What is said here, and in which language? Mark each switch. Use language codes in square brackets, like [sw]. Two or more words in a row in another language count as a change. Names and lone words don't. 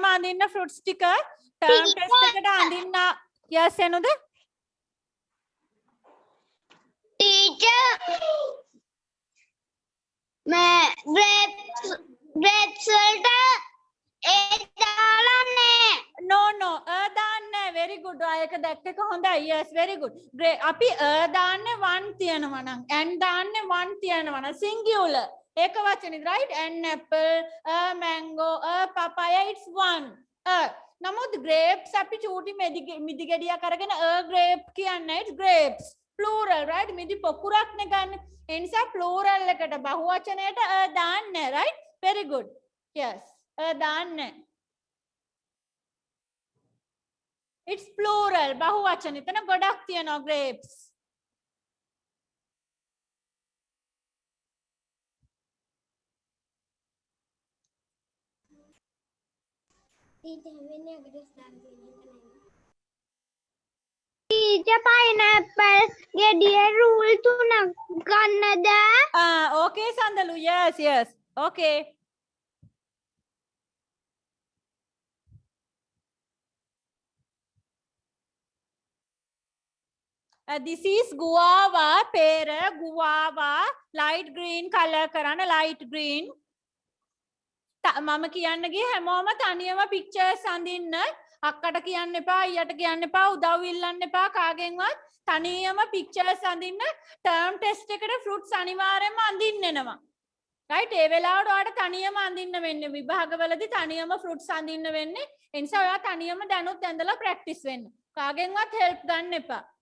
[si] අඳින්න fruits ටික [en] term test [si] එකට අඳින්න yes එනුද? Teacher, grapes වලට ඒ දාලානේ. No දාන්න [en] very good [si] ආයක දැක්ක එක හොඳයි [en] yes very good [si] අපි දාන්නේ one තියනවා නම් and දාන්නේ one තියනවා නම් singular ඒක වචනේ [en] right an apple a mango a papaya it's one [si] නමුත් grapes අපි චූටි මිදි ගෙඩියක් අරගෙන [en] a grape [si] කියන්නේ [en] it's grapes plural right [si] මිදි පොකුරක් නේ ගන්න ඒ නිසා plural එකට බහුවචනයට දාන්න [en] right very good yes [si] දාන්න [en] it's plural [si] බහුවචන එතන ගොඩක් තියෙනවා grapes Teacher, pineapple ගෙඩිය rule 3ක් ගන්නද? [en] okay Sandalu yes okay this is guava pera guava light green color කරන්න light green මම [si] කියන්න ගියේ හැමෝම තනියම pictures අඳින්න අක්කට කියන්න එපා අයියට කියන්න එපා උදව් ඉල්ලන්න එපා කාගෙන්වත් තනියම pictures අඳින්න [en] term test [si] එකට fruits අනිවාර්යයෙන්ම අඳින්න එනවා right ඒ වෙලාවට ඔයාලට තනියම අඳින්න වෙන්නේ විභාගවලදී තනියම fruits අඳින්න වෙන්නේ ඒ නිසා ඔයා තනියම දැනුත් ඇඳලා practice වෙන්න කාගෙන්වත් help ගන්න එපා